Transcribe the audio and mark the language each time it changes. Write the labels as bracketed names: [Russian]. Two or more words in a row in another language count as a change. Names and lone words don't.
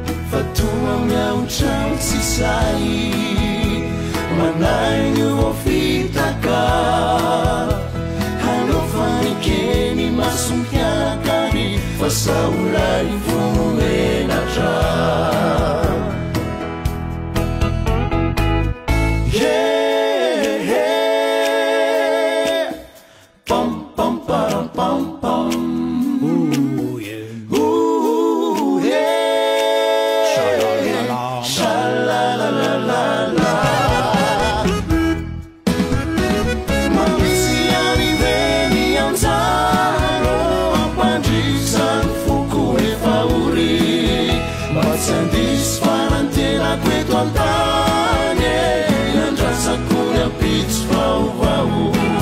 [Malagasy] Fa toa miaotra tsy say, manahy ny eo fitaka. Hanao fanekeny masom-piakary, fa saolay vonomenatra. [English] Yeah, yeah. Pam, pam, param, pam, pam. Ooh, yeah. Ooh, yeah. Sha-la-la-la. Sha-la-la-la-la-la. [Malagasy] Mampisy any ve ny anjara, ampandritra ny foko efa ory. Mba tsy handisy fanantenako eto an-tany e, andrasako ny ampitso vaovao.